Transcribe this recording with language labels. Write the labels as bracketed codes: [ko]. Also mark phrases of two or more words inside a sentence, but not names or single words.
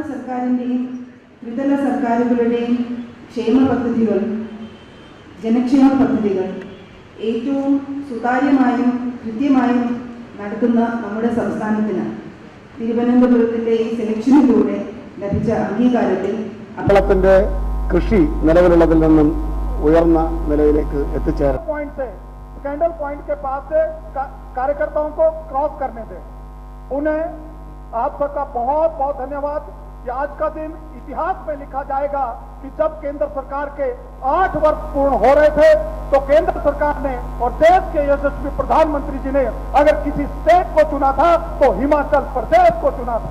[ml] സർക്കാരിൻ്റെയും ത്രിതല സർക്കാരുകളുടെയും ക്ഷേമ പദ്ധതികൾ, ജനക്ഷേമ പദ്ധതികൾ ഏറ്റവും സുതാര്യമായും കൃത്യമായും നടത്തുന്ന നമ്മുടെ സംസ്ഥാനത്തിന് തിരുവനന്തപുരത്തിൻ്റെ ഈ സെലക്ഷനിലൂടെ ലഭിച്ച അംഗീകാരത്തിൽ കേരളത്തിന്റെ കൃഷി നിലവിലുള്ളതിൽ നിന്നും ഉയർന്ന നിലയിലേക്ക് എത്തിച്ചേരാം. [hi] कैंडल पॉइंट के पास से कार्यकर्ताओं को क्रॉस करने दें. उन्हें आप सबका बहुत बहुत धन्यवाद. ये आज का दिन इतिहास में लिखा जाएगा कि जब केंद्र सरकार के 8 वर्ष पूर्ण हो रहे थे तो केंद्र सरकार ने और देश के यशस्वी प्रधानमंत्री जी ने अगर किसी स्टेट को चुना था तो हिमाचल प्रदेश को चुना था.